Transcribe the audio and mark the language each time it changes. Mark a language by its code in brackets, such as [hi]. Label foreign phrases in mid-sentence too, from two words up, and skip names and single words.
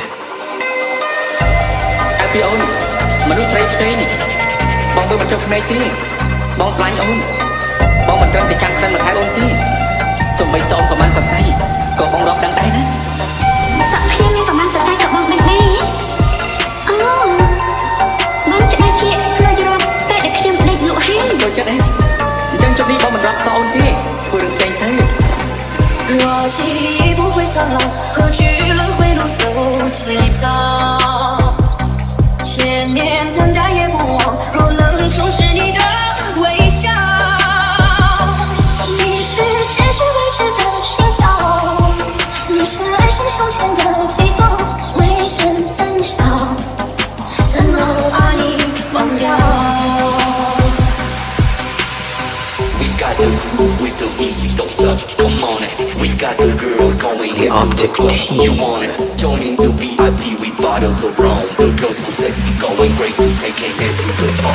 [km] អាពីអូនមនុស្សស្រីផ្សេងបងមើលមិនចុះភ្នែកទេបងស្លាញ់អូនបងមិនត្រឹមតែចាំក្រិនមកហៅអូនទេសំបីសោមប្រហែលសរសៃក៏បងរាប់ដឹងដែរណា សក់ខ្ញុំមានប្រហែលសរសៃក៏បងដឹងដែរអូបងច្បាស់ជាលួចរាប់ពេលដែលខ្ញុំដេកលក់ហើយ ចូលចិត្តទេអញ្ចឹងជប់នេះបងមិនរាប់សអូនទេធ្វើរឿងផ្សេងទៅ [zh] 若记忆不会苍老，何惧轮回路走起早？千年等待也不忘，若能重拾你的微笑。你是现实未知的心跳，你是爱是胸前的悸动，危险分晓，怎么把你忘掉 ？ [en] We got the groove with the music, don't stop. Come on it. We got the girls going The into the club. Optic You want it? Joining the VIP with bottles of rum. The girls so sexy, going crazy, taking it to the top.